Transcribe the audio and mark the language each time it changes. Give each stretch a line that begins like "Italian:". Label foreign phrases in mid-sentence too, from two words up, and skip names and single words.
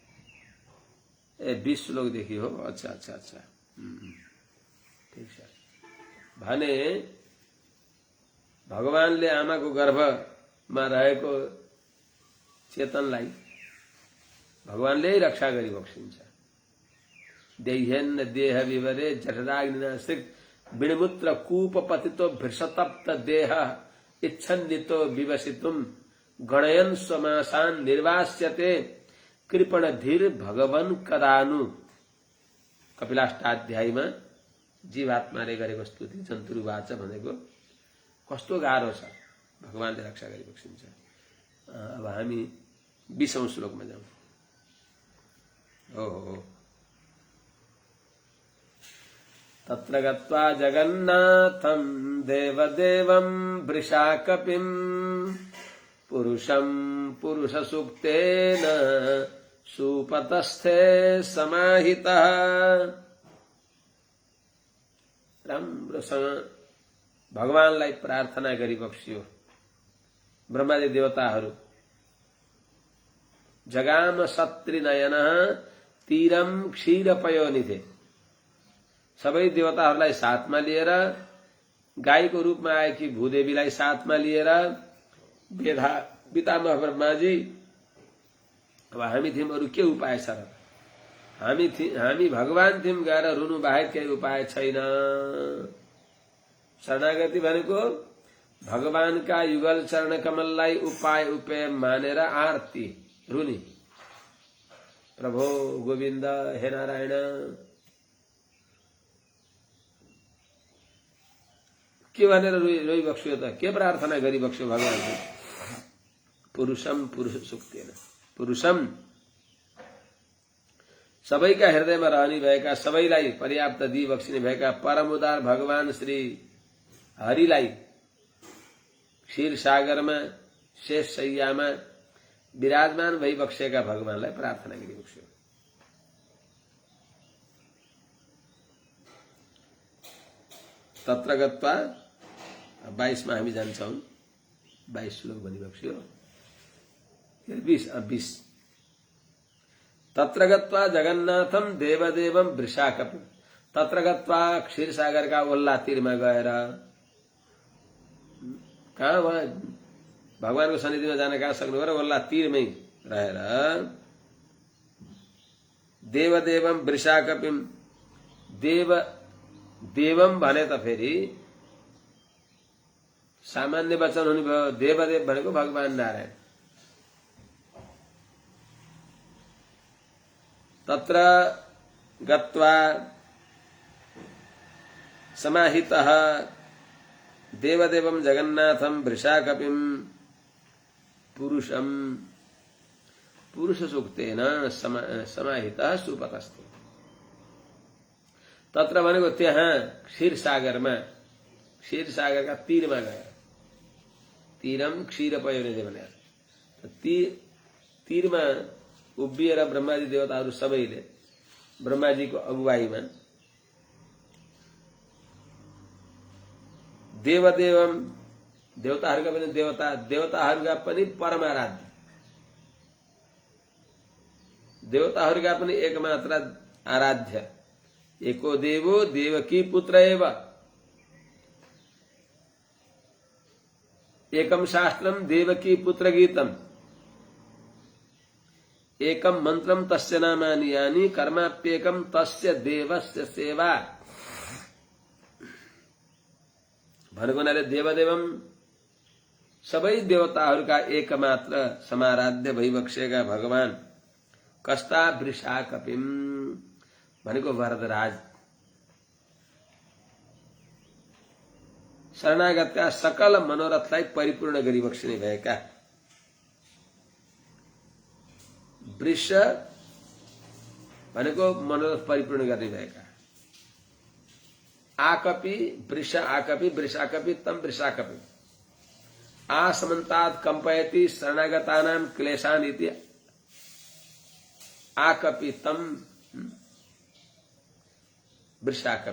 Nepali: 20 श्लोकदेखि हो। अच्छा अच्छा अच्छा, ठिक छ। भने भगवानले आमाको गर्भमा रहेको चेतनलाई भगवानले रक्षा गरिबक्सिन्छ।
Sanskrit: देह्यन्न देह विवरे जठराग्निनासिक विणमुत्र कूप पतितो भृषतप्त देह इच्छन्नितो विवसितुम गणयन स्वमासान निर्वास्यते कृपण धीर भगवन कदानु।
Nepali: कपिलाष्टाध्यायमा जीवात्माले गरेको स्तुति जन्तुरुवाच भनेको कस्तो गाह्रो छ, भगवानले रक्षा गरिबक्सिन्छ। अब हामी 20औं श्लोकमा जाउँ।
Sanskrit: हो तत्र गत्वा जगन्नाथं देवदेवं वृषाकपिं पुरुषं पुरुषसूक्तेन सुपतस्थे समाहितः।
Nepali: राम्रोसँग भगवानलाई प्रार्थना गरिबक्सियो।
Sanskrit: ब्रह्मादि देवताहरू जगाम सत्रिनयनः तीरम क्षीर पयोनिधे।
Nepali: सबै देवताहरूलाई साथमा लिएर, गाईको रूपमा आएकी भूदेवीलाई साथमा लिएर पितामह ब्रह्माजी, अब हामी थियौं, अरू के उपाय छ र? हामी भगवान थियौं, गएर रुनु बाहेक केही उपाय छैन। शरणागति भनेको भगवानका युगल चरण कमललाई उपाय उपेय मानेर आरती रुनी,
Sanskrit: प्रभो गोविन्द हे नारायण।
Nepali: के भनेर रोइबक्स्यो त? के प्रार्थना गरिबक्स्यो भगवानले?
Sanskrit: पुरुषम पुरुष सुक्तेन,
Nepali: पुरुषम सबैका हृदयमा रहने भएका, सबैलाई पर्याप्त दिइबक्सिने भएका परम उदार भगवान श्री हरिलाई क्षीर सागरमा शेष शय्यामा विराजमान भइबक्सेका भगवानलाई प्रार्थना गरिबक्स्यो।
Sanskrit: तत्र गत्वा
Nepali: 22 मा हामी जान्छौं। 22 श्लोक भनिबक्स्यो।
Sanskrit: 20 तत्र गत्वा जगन्नाथम देवदेवम वृषाकपिं। तत्र गत्वा
Nepali: क्षीर सागरका ओल्ला तीरमा गएर, कहाँ वहाँ भगवानको सन्निधिमा जान कहाँ सक्नुभयो? ओल्ला तीरमै रहेर
Sanskrit: देवदेवम वृषाकपिं।
Nepali: देवम भने त फेरि सामान्य वचन हुनुभयो। देवदेव भनेको भगवान नारायण।
Sanskrit: तत्र गत्वा समाहितः देवदेवं जगन्नाथं वृषाकपिं पुरुषं पुरुषसूक्तेन समाहितः सुपतस्थे।
Nepali: तत्र भनेको त्यहाँ क्षीर सागरमा, क्षीर सागरका तीरमा गएर,
Sanskrit: तीरम क्षीर पयोनिधे
Nepali: भनेर तीरमा उभिएर ब्रह्माजी देवताहरू सबैले ब्रह्माजीको अगुवाईमा देवदेवम, देवताहरूका पनि देवताहरूका पनि परमाराध्य, देवताहरूका पनि एकमात्र आराध्य,
Sanskrit: एको देवो देवकी पुत्र एव, एकम शास्त्रम देवकी पुत्र गीतम, एकम मंत्रम तस्य नामानि यानि कर्माप्येकम तस्य देवस्य सेवा।
Nepali: भनेको हुनाले देवदेवम सबै देवताहरूका एकमात्र समाराध्य भइबक्सेका भगवान कस्ता वृषाकपिम भनेको वरदराज, शरणागतका सकल मनोरथलाई परिपूर्ण गरिबक्सिने भएका। वृष भनेको मनोरथ परिपूर्ण गर्ने भएका।
Sanskrit: आकपि वृष आकपि वृषाकपि तम वृषाकपि। आसमन्तात् कंपयति शरणागतानां क्लेशान् इति आकपि तम वृषाकपि।